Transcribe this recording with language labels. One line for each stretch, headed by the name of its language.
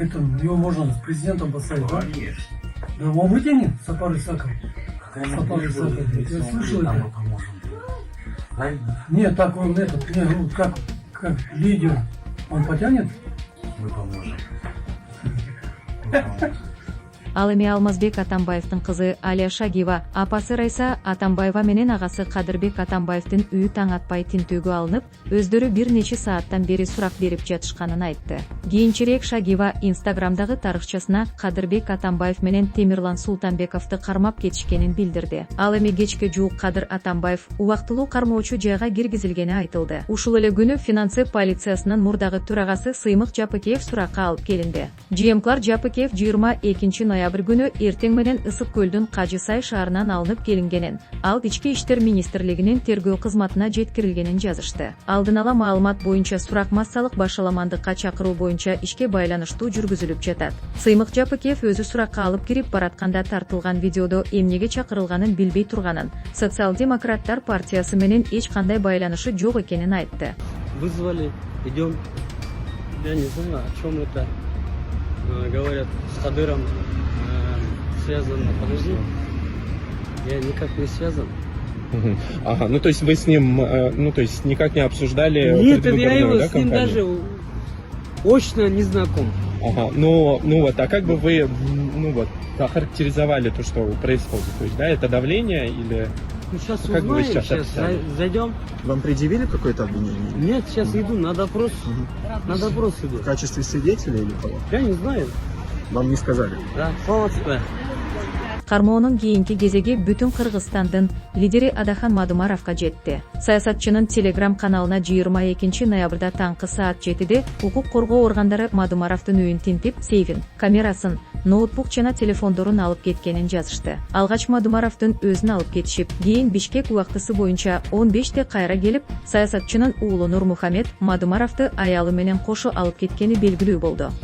Russian: Это его можно с президентом поставить, да? Конечно. Да он вытянет, Сапар Исаков. Какая Сапар Исаков, я слышал там это. мы поможем. Правильно? Нет, так он этот, не, ну, как лидер, он потянет? Мы поможем.
Kyrgyz: Ал эми Алмазбек Атамбаевдин кызы Алия Шагиева, апасы Райса Атамбаева менен агасы Кадырбек Атамбаевдин үйү таң атпай тинтүүгө алынып, өздөрү бир нече сааттан бери сурак берип жатышканын айтты. Кийинчерээк Шагиева Инстаграмдагы тарыхчасына Кадырбек Атамбаев менен Темирлан Султанбековду кармап кетишкенин билдирди. Ал эми кечке жуук Кадыр Атамбаев убактылуу кармоочу жайга киргизилгени айтылды. Ушул эле күнү финансы полициясынын мурдагы төрагасы Сыймык Жапыкеев суракка алып келинди. ЖМКлар Жапыкеев 22 ноябрь күнү эртең менен Ысык көлдүн Кажы Сай шаарынан алынып келингенин, ал Ички иштер министрлигинин тергөө кызматына жеткирилгенин жазышты. Алдын ала маалымат боюнча сурак массалык башаламандыкка чакыруу боюнча ишке байланыштуу жүргүзүлүп жатат. Сыймык Жапыкеев өзү суракка алып кирип баратканда тартылган видеодо эмнеге чакырылганын билбей турганын, Социал-демократтар партиясы менен эч кандай байланышы жок экенин айтты.
Russian: Вызвали, идем, я не знаю, о чем это говорят, с Кадыром связано. Подожди, я никак не связан. Ага, ну то есть вы с ним, ну то есть никак не обсуждали? Нет, я его с ним даже очно не знаком. Ага, ну вот, а как бы вы, ну вот, охарактеризовали то, что происходит? То есть, да, это давление или... Ну сейчас как узнаем, сейчас сейчас зайдем. Вам предъявили какое-то обвинение? Нет, сейчас иду на допрос. На допрос иду. В качестве свидетеля или кого? Я не знаю. Вам не сказали?
Kyrgyz: Да, саламатсызбы. Кармоонун кийинки кезеги бүтүн Кыргызстандын лидери Адахан Мадумаровго жетти. Саясатчынын Telegram каналына 22 ноябрда таңкы саат 7де укук коргоо органдары Мадумаровдун үйүн тинтип, сейфин, камерасын, ноутбук жана телефондорун алып кеткенин жазышты. Алгач Мадумаровдун өзүн алып кетишип, кийин Бишкек убактысы боюнча 15-те кайра келип, саясатчынын уулу Нурмухамед Мадумаровду аялы менен кошо алып кеткени белгилүү болду.